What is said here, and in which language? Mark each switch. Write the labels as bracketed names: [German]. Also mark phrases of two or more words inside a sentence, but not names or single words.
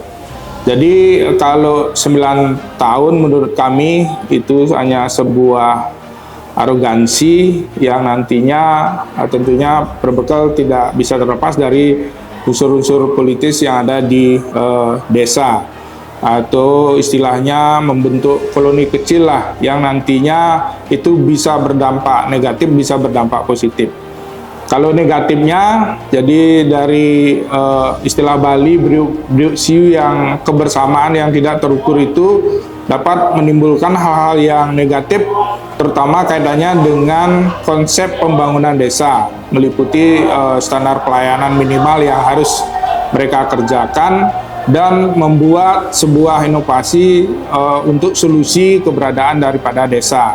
[Indonesian] Jadi kalau 9 tahun menurut kami itu hanya sebuah arogansi yang nantinya tentunya perbekal tidak bisa terlepas dari unsur-unsur politis yang ada di desa, atau istilahnya membentuk koloni kecil lah yang nantinya itu bisa berdampak negatif, bisa berdampak positif. Kalau negatifnya, jadi dari istilah Bali [Balinese] briuk siu [Indonesian] yang kebersamaan yang tidak terukur itu dapat menimbulkan hal-hal yang negatif, terutama kaitannya dengan konsep pembangunan desa, meliputi standar pelayanan minimal yang harus mereka kerjakan dan membuat sebuah inovasi untuk solusi keberadaan daripada desa.